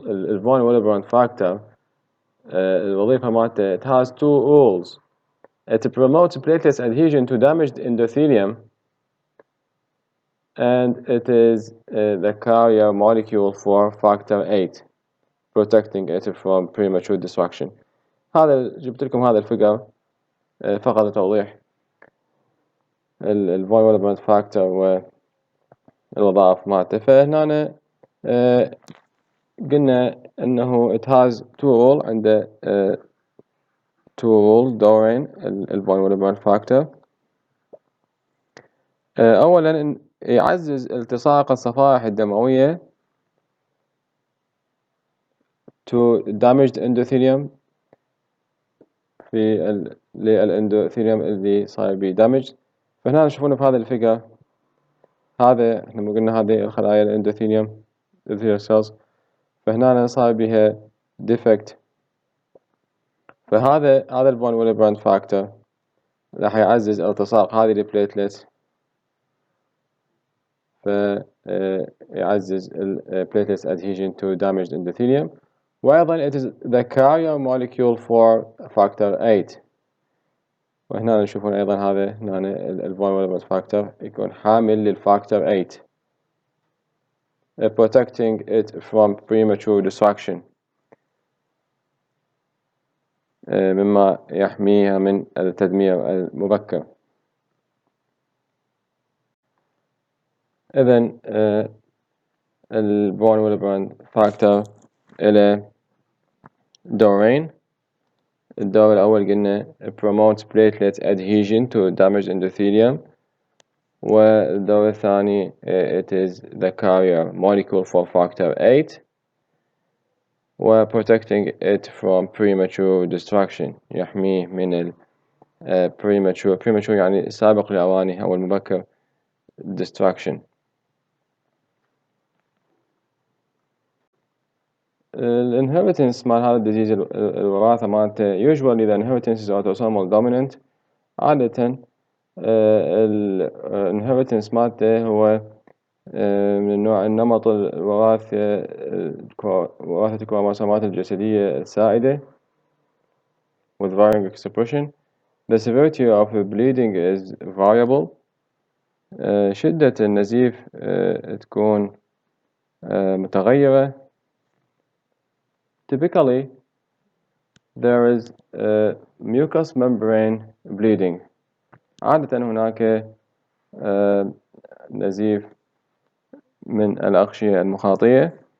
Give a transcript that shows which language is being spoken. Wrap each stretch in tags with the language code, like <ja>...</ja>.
<ar>الفون</ar> <en>Willebrand factor</en> <ar>الوظيفة مالته</ar> <en>it has two rules. It promotes platelet adhesion to damaged endothelium and it is the carrier molecule for factor 8 protecting it from premature destruction.</en> <ar>هذا جبت لكم هذا الفيجر فقط لتوضيح الفون Willebrand factor والوظائف مالته. فهنا قلنا انه</ar> <en>it has two rules</en> <ar>عنده tools دورين الفون ويلبراند فاكتور. أولا يعزز التصاق الصفائح الدموية</ar> <en>to damaged endothelium</en> <ar>في للإندوثيليوم اللي صاير بيه damage. فهنا تشوفون في هذا الفيجر، هذا احنا قلنا هذه الخلايا الاندوثيليوم</ar> <en>endothelial cells،</en> <ar>فهنا صار بها defect. فهذا الفون ويلبراند فاكتور راح يعزز التصاق هذه البليتلت، فيعزز</ar> <en>platelets adhesion to damaged endothelium.</en> <ar>وأيضا</ar> <en>it is the carrier molecule for factor 8.</en> <ar>وهنا نشوفون أيضا هذا هنا الفون ويلبراند فاكتور يكون حامل للفاكتور 8</ar> <en>protecting it from premature destruction،</en> <ar>مما يحميها من التدمير المبكر. إذن الفون ويلبراند فاكتور إلى دورين. الدور الأول قلنا</ar> <en>promotes platelet adhesion to damaged endothelium،</en> <ar>والدور الثاني</ar> <en>it is the carrier molecule for factor 8 و protecting it from premature destruction،</en> <ar>يحميه من</ar> <en>premature</en> <ar>يعني سابق لأوانه أو المبكر</ar> <en>destruction.</en> <ar>الانهيرتنس مال هذا الديزيز الوراثة مالته</ar> <en>usually the inheritance is autosomal dominant.</en> <ar>عادة الانهيرتنس مالته هو من النوع النمط الوراثة وراثة الكروموسومات الجسدية السائدة</ar> <en>with varying expression. The severity of the bleeding is variable.</en> <ar>شدة النزيف تكون متغيرة.</ar> <en>Typically there is mucous membrane bleeding.</en> <ar>عادة هناك نزيف من الأغشية المخاطية.</ar>